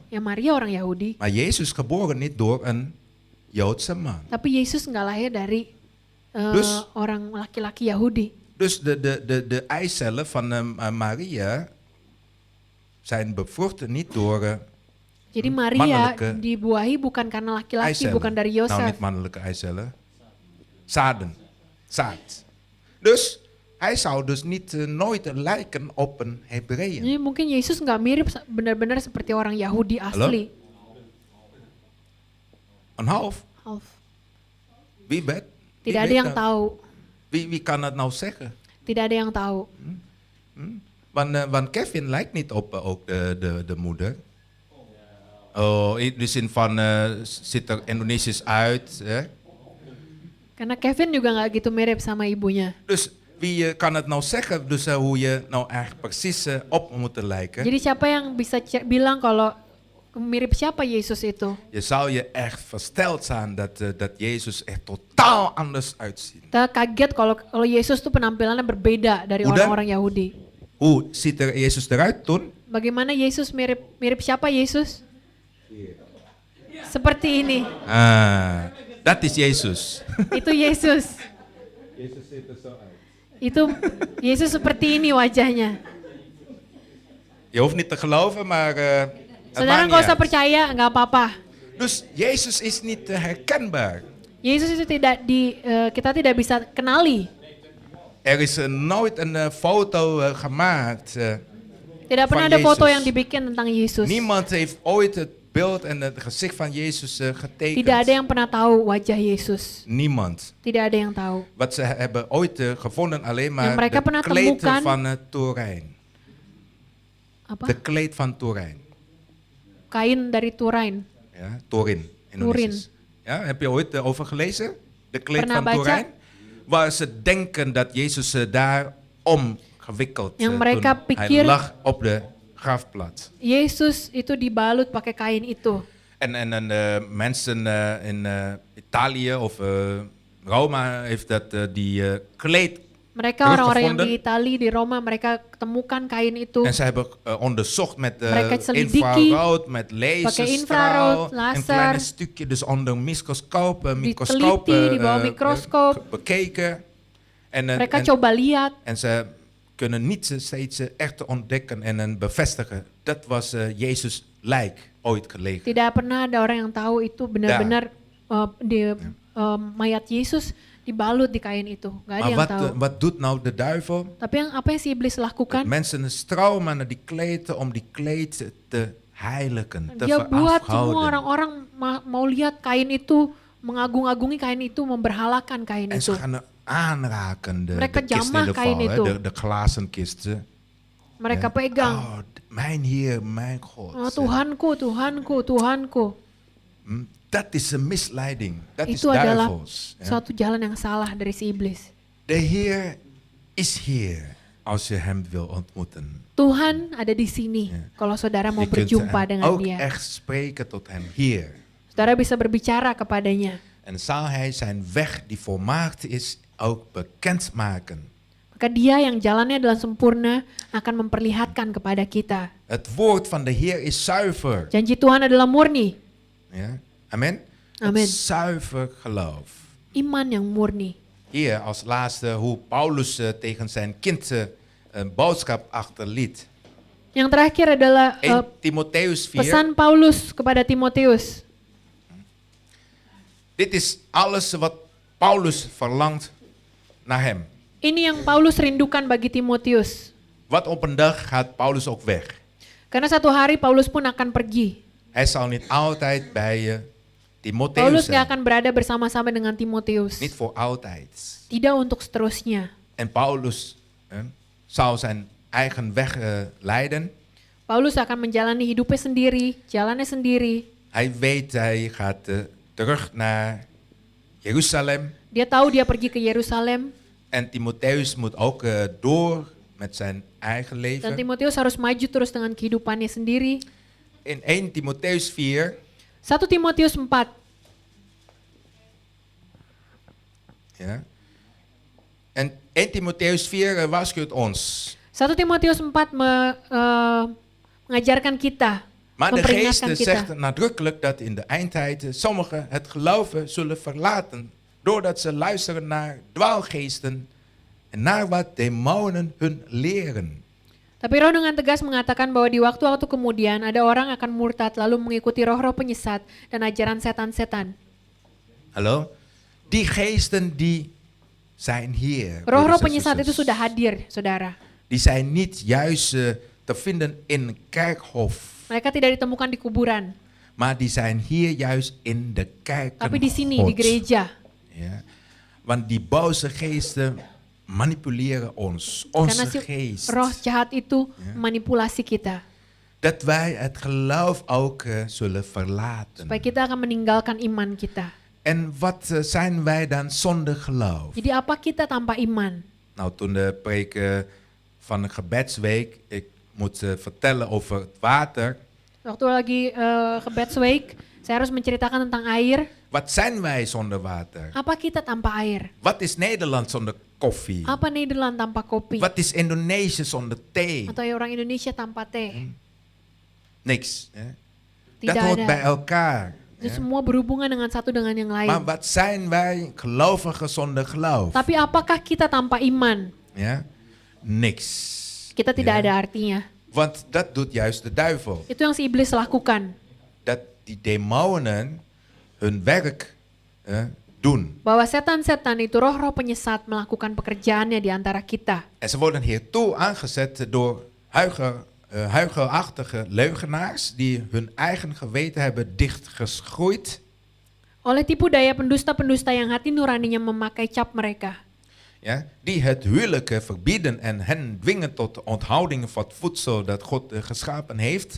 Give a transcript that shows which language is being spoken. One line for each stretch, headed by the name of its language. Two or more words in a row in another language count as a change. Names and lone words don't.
Indonesian: Ya Maria orang Yahudi.
Dutch: Maar Jezus geboren niet door een Joodse man.
Indonesian: Tapi Yesus nggak lahir dari
Dutch: Dus-
Indonesian: orang laki-laki Yahudi.
Dutch: Dus de eicellen van Maria zijn bevrucht niet door
Indonesian: Jadi Maria
Dutch: mannelijke
Indonesian: dibuahi bukan karena laki-laki,
Dutch: eicellen.
Indonesian: bukan dari Nou, Yosef.
Dutch: niet mannelijke eicellen. Zaden. Zaad. Dus hij zou dus niet nooit lijken op een Hebreeën.
Indonesian: Jadi mungkin Yesus nggak mirip benar-benar seperti orang Yahudi asli.
Dutch: Een half. Half. Wie weet? Wie
Indonesian: Tidak ada
Dutch: weet
Indonesian: yang
Dutch: dat?
Indonesian: tahu.
Dutch: Wie kan het nou zeggen?
Indonesian: Tidak ada yang tahu.
Dutch: Want Kevin lijkt niet op ook de moeder. Oh, in de zin van ziet er Indonesisch uit. Hè?
Indonesian: Karena Kevin juga nggak gitu mirip sama ibunya.
Dutch: Dus wie kan het nou zeggen dus, hoe je nou echt precies op moet lijken?
Indonesian: Jadi siapa yang bisa bilang kalau mirip siapa Yesus itu? Je zou je echt versteld zijn dat Jezus er totaal anders uitziet. Kita kaget kalau Yesus tuh penampilannya berbeda dari Udah. orang-orang Yahudi.
Dutch: Hoe ziet er Jezus eruit toen?
Indonesian: Bagaimana Yesus mirip siapa Yesus? Seperti ini.
Dutch: Ah, dat is Jezus.
Indonesian: Itu Yesus. Itu Yesus seperti ini wajahnya.
Dutch: Je hoeft niet te geloven, maar het
Indonesian: Saudara
Dutch: maakt
Indonesian: nggak
Dutch: niet
Indonesian: usah
Dutch: uit.
Indonesian: percaya, nggak apa-apa.
Dutch: Dus Jezus is niet herkenbaar.
Indonesian: Yesus itu kita tidak bisa kenali.
Dutch: Er is nooit een foto gemaakt.
Indonesian: Tidak
Dutch: Van
Indonesian: pernah ada foto Yesus. yang dibikin tentang Yesus.
Dutch: Niemand heeft ooit het beeld en het gezicht van Jezus getekend.
Indonesian: Tidak ada yang pernah tahu wajah Yesus.
Dutch: Niemand.
Indonesian: Tidak ada yang tahu.
Dutch: Wat ze hebben ooit gevonden alleen maar
Indonesian: Yang mereka
Dutch: de
Indonesian: pernah
Dutch: kleed
Indonesian: temukan-
Dutch: van Turijn.
Indonesian: Apa?
Dutch: De kleed van Turijn.
Indonesian: Kain dari Turain.
Dutch: Ja, Turin. Indonesisch. Ja, heb je ooit over gelezen? De kleed
Indonesian: Pernah
Dutch: van
Indonesian: baca?
Dutch: Turijn? Waar ze denken dat Jezus daar omgewikkeld
Indonesian: Yang
Dutch: toen
Indonesian: mereka
Dutch: hij
Indonesian: pikir-
Dutch: lag op de grafplaats.
Indonesian: Yesus itu dibalut pakai kain itu.
Dutch: En mensen in Italië of Roma heeft dat die kleed.
Indonesian: Mereka orang-orang yang
Dutch: Teruggevonden.
Indonesian: di Itali, di Roma, mereka temukan kain itu.
Dutch: En ze hebben onderzocht met
Indonesian: Mereka selidiki,
Dutch: infrarood, met
Indonesian: pakai
Dutch: laserstraal,
Indonesian: infrarood,
Dutch: een
Indonesian: laser.
Dutch: klein stukje, dus onder microscoop,
Indonesian: Diteliti di bawah microscoop.
Dutch: bekeken.
Indonesian: Mereka coba lihat.
Dutch: En ze kunnen niet steeds echt ontdekken en bevestigen. Dat was Jezus lijk ooit gelegen.
Indonesian: Tidak pernah ada orang yang tahu itu benar-benar mayat Yesus dibalut di kain itu. Gak ada yang tahu.
Dutch: Maar wat doet nou de duivel?
Indonesian: Tapi apa yang si iblis lakukan?
Dutch: Mensen stromen naar die kleed om die kleed te heiligen, te
Indonesian: Dia buat semua
Dutch: verafgoden.
Indonesian: orang-orang mau lihat kain itu, mengagung-agungi kain itu, memberhalakan kain
Dutch: En
Indonesian: itu.
Dutch: ze gaan aanraken, de
Indonesian: Mereka
Dutch: kist in
Indonesian: jamah
Dutch: de
Indonesian: kain
Dutch: val,
Indonesian: itu.
Dutch: de glazen kisten.
Indonesian: Mereka pegang.
Dutch: Oh, mijn Heer, mijn God.
Indonesian: Oh, Tuhanku, Tuhanku, Tuhanku.
Dutch: Dat is een misleiding. Dat is
Indonesian: Itu adalah
Dutch: duivels. Ja.
Indonesian: suatu jalan yang salah dari si iblis.
Dutch: De Heer is hier als je hem wil ontmoeten.
Indonesian: Tuhan ada di sini.
Dutch: Ja.
Indonesian: Kalau saudara mau
Dutch: Je kunt
Indonesian: berjumpa
Dutch: hem
Indonesian: dengan
Dutch: ook
Indonesian: dia.
Dutch: echt spreken tot hem, Heer.
Indonesian: Saudara bisa berbicara kepadanya.
Dutch: En zal hij zijn weg die volmaakt is ook bekendmaken.
Indonesian: Maka dia yang jalannya adalah sempurna akan memperlihatkan kepada kita.
Dutch: Het woord van de Heer is zuiver.
Indonesian: Janji Tuhan adalah murni.
Dutch: Ja? Amen? Amen. Het zuiver geloof.
Indonesian: Iman yang murni.
Dutch: Hier als laatste hoe Paulus tegen zijn kind een boodschap achterliet.
Indonesian: Yang terakhir adalah
Dutch: 1 Timotheus 4.
Indonesian: pesan Paulus kepada Timotius.
Dutch: Dit is alles wat Paulus verlangt naar hem.
Indonesian: Ini yang Paulus rindukan bagi Timotius.
Dutch: Wat op een dag gaat Paulus ook weg.
Indonesian: Karena satu hari Paulus pun akan pergi.
Dutch: Hij zal niet altijd bij Timotheus
Indonesian: Paulus
Dutch: zijn.
Indonesian: gak akan berada bersama-sama dengan Timotius.
Dutch: Niet voor altijd.
Indonesian: Tidak untuk seterusnya.
Dutch: En Paulus zal zijn eigen weg leiden.
Indonesian: Paulus akan menjalani hidupnya sendiri, jalannya sendiri.
Dutch: Hij weet hij gaat terug naar Jeruzalem.
Indonesian: Dia tahu dia pergi ke Yerusalem.
Dutch: En Timotheus moet ook door met zijn eigen
Indonesian: Dan
Dutch: leven.
Indonesian: Timotius harus maju terus dengan kehidupannya sendiri.
Dutch: In 1 Timotheus 4.
Indonesian: 1 Timotius 4.
Dutch: Ja. En 1 Timotheus 4 waarschuwt ons.
Indonesian: 1 Timotius 4 mengajarkan kita,
Dutch: Maar de
Indonesian: memperingatkan
Dutch: geest
Indonesian: kita.
Dutch: zegt nadrukkelijk dat in de eindtijd sommigen het geloven zullen verlaten. Doordat ze luisteren naar dwaalgeesten en naar wat demonen hun leren.
Indonesian: Tapi Roh dengan tegas mengatakan bahwa di waktu-waktu kemudian ada orang akan murtad lalu mengikuti roh-roh penyesat dan ajaran setan-setan.
Dutch: Hallo? Die geesten die zijn hier.
Indonesian: Roh-roh
Dutch: broeders en
Indonesian: penyesat itu
Dutch: zusters.
Indonesian: sudah hadir, saudara.
Dutch: Die zijn niet juist te vinden in een kerkhof.
Indonesian: Mereka tidak ditemukan di kuburan,
Dutch: Maar die zijn hier juist in de kerken
Indonesian: tapi di sini, di
Dutch: Gods.
Indonesian: gereja.
Dutch: Ja? Want die boze geesten manipuleren ons.
Indonesian: Karena
Dutch: Onze
Indonesian: si
Dutch: geest.
Indonesian: roh jahat itu manipulasi kita.
Dutch: Dat wij het geloof ook zullen verlaten.
Indonesian: Supaya kita akan meninggalkan iman kita.
Dutch: En wat zijn wij dan zonder geloof?
Indonesian: Jadi apa kita tanpa iman?
Dutch: Nou, toen de preek van de gebedsweek, ik moet vertellen over het water.
Indonesian: Waktu lagi gebedsweek, saya harus menceritakan tentang air.
Dutch: Wat zijn wij zonder water?
Indonesian: Apa kita tanpa air?
Dutch: Wat is Nederland zonder koffie?
Indonesian: Apa Nederland tanpa kopi?
Dutch: Wat is Indonesië zonder thee?
Indonesian: Atau orang Indonesia tanpa teh?
Dutch: Niks. Hè?
Indonesian: Tidak
Dutch: Dat hoort
Indonesian: ada.
Dutch: bij elkaar.
Indonesian: Itu
Dutch: hè?
Indonesian: semua berhubungan dengan satu dengan yang lain.
Dutch: Maar wat zijn wij gelovigen zonder geloof?
Indonesian: Tapi apakah kita tanpa iman?
Dutch: Ja? Niks.
Indonesian: Kita tidak
Dutch: Ja.
Indonesian: ada artinya.
Dutch: Want dat doet juist de duivel.
Indonesian: Itu yang si iblis lakukan.
Dutch: Dat die demonen hun werk doen.
Indonesian: Bahwa setan-setan itu roh-roh penyesat melakukan pekerjaannya di antara kita.
Dutch: En ze worden hiertoe aangezet door huichelachtige leugenaars die hun eigen geweten hebben dichtgeschroeid.
Indonesian: Oleh tipu daya pendusta-pendusta yang hati nuraninya memakai cap mereka.
Dutch: Ja, die het huwelijken verbieden en hen dwingen tot de onthouding van het voedsel dat God geschapen heeft.